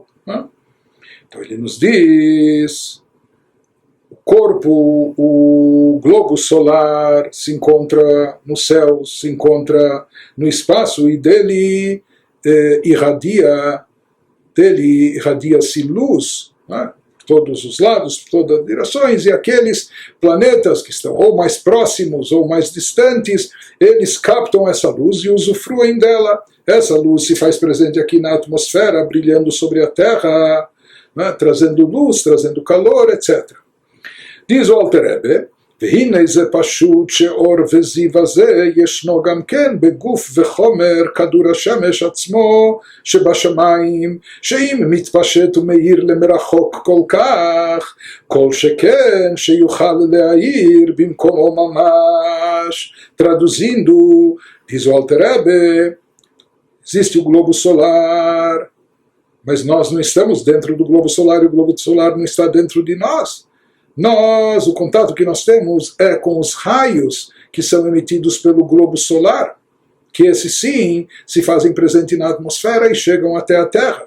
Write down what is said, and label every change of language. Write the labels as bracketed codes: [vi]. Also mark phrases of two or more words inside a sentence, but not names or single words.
[pt] Então ele nos diz, o corpo, o globo solar se encontra no céu, se encontra no espaço, e dele irradia-se luz, todos os lados, todas as direções, e aqueles planetas que estão ou mais próximos ou mais distantes, eles captam essa luz e usufruem dela. Essa luz se faz presente aqui na atmosfera, brilhando sobre a Terra, trazendo luz, trazendo calor, etc. Diz o Alter Rebbe, [he] והנה זה פשוט שאור וזיו הזה ישנו גם כן בגוף וחומר כדור השמש עצמו שבשמיים, שאם מתפשט ומאיר למרחוק כל כך, כל שכן שיוכל להאיר במקומו ממש. [pt] Traduzindo, diz o Alter Rebbe, existe o globo solar, mas nós não estamos dentro do globo solar, e o globo solar não está dentro de nós. O contato que nós temos é com os raios que são emitidos pelo globo solar, que esses sim se fazem presente na atmosfera e chegam até a Terra.